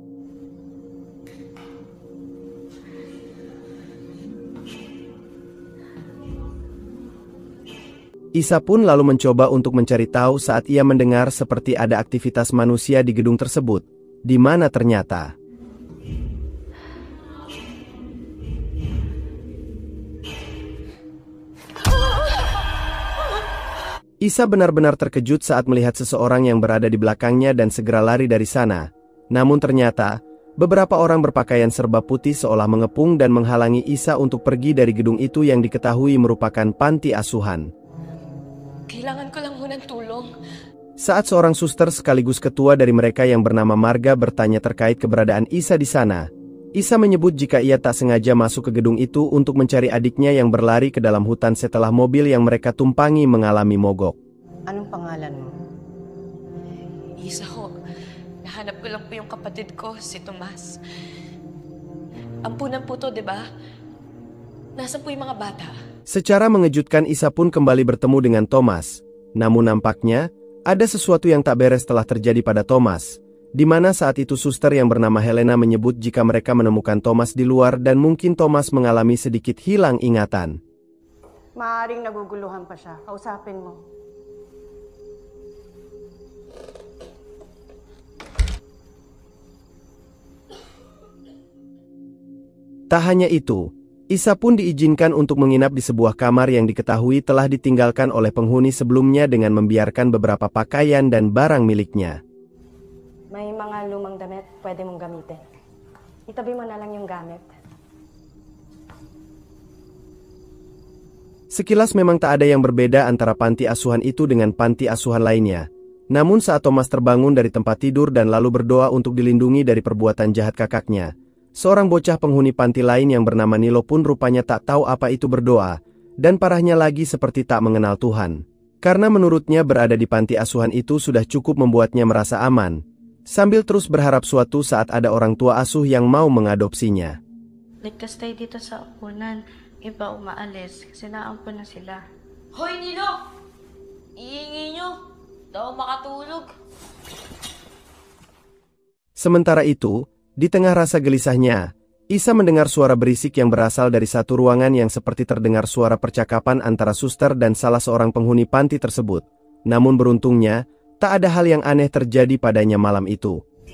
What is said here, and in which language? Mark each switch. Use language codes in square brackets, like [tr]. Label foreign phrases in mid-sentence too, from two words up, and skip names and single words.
[id] Isa pun lalu mencoba untuk mencari tahu saat ia mendengar seperti ada aktivitas manusia di gedung tersebut, di mana ternyata Isa benar-benar terkejut saat melihat seseorang yang berada di belakangnya dan segera lari dari sana. Namun ternyata, beberapa orang berpakaian serba putih seolah mengepung dan menghalangi Isa untuk pergi dari gedung itu yang diketahui merupakan panti asuhan. [tl] Kailangan ko lang munang tulong. [id] Saat seorang suster sekaligus ketua dari mereka yang bernama Marga bertanya terkait keberadaan Isa di sana, Isa menyebut jika ia tak sengaja masuk ke gedung itu untuk mencari adiknya yang berlari ke dalam hutan setelah mobil yang mereka tumpangi mengalami mogok. [tl] Anong pangalan mo? Isa ho. Nahanap ko lang po yung kapatid ko, si Tomas. Ampunan po to, di ba? Nasaan po yung mga bata? [id] Secara mengejutkan Isa pun kembali bertemu dengan Thomas. Namun nampaknya, ada sesuatu yang tak beres telah terjadi pada Thomas, di mana saat itu suster yang bernama Helena menyebut jika mereka menemukan Thomas di luar dan mungkin Thomas mengalami sedikit hilang ingatan. [tl] Maaaring naguguluhan pa siya. Kausapin mo. [id] Tak hanya itu, Isa pun diizinkan untuk menginap di sebuah kamar yang diketahui telah ditinggalkan oleh penghuni sebelumnya dengan membiarkan beberapa pakaian dan barang miliknya. [tl] May mga lumang damit pwede mong gamitin. Itabi mo na lang yung gamit. [id] Sekilas memang tak ada yang berbeda antara panti asuhan itu dengan panti asuhan lainnya. Namun saat Thomas terbangun dari tempat tidur dan lalu berdoa untuk dilindungi dari perbuatan jahat kakaknya, seorang bocah penghuni panti lain yang bernama Nilo pun rupanya tak tahu apa itu berdoa, dan parahnya lagi seperti tak mengenal Tuhan. Karena menurutnya berada di panti asuhan itu sudah cukup membuatnya merasa aman, sambil terus berharap suatu saat ada orang tua asuh yang mau mengadopsinya. [tl] Ligtas tayo dito sa upunan. Iba umaalis kasi naampun na sila. Hoy, Nilo! Iingi nyo! Daw makatulog. [id] Sementara itu, di tengah rasa gelisahnya, Isa mendengar suara berisik yang berasal dari satu ruangan yang seperti terdengar suara percakapan antara suster dan salah seorang penghuni panti tersebut. Namun beruntungnya, tak ada hal yang aneh terjadi padanya malam itu.